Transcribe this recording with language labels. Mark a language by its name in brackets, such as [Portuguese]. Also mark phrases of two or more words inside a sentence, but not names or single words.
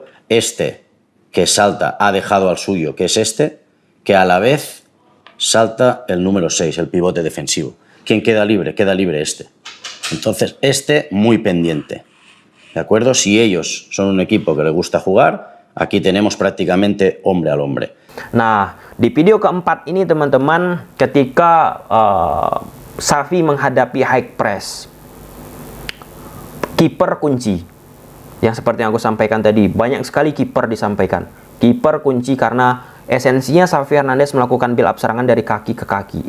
[Spanish] Este que salta ha dejado al suyo, que es este, que a la vez salta el número 6, el pivote defensivo. ¿Quién queda libre? Queda libre este. Entonces, este muy pendiente, ¿de acuerdo? Si ellos son un equipo que les gusta jugar, aquí tenemos prácticamente hombre al hombre. [Indonesian] Nah, di video keempat ini teman-teman, ketika Xavi menghadapi [English] high press, [Indonesian] kiper kunci. Yang seperti yang aku sampaikan tadi, banyak sekali kiper disampaikan. Kiper kunci karena esensinya Xavi Hernandez melakukan [English] build up [Indonesian] serangan dari kaki ke kaki.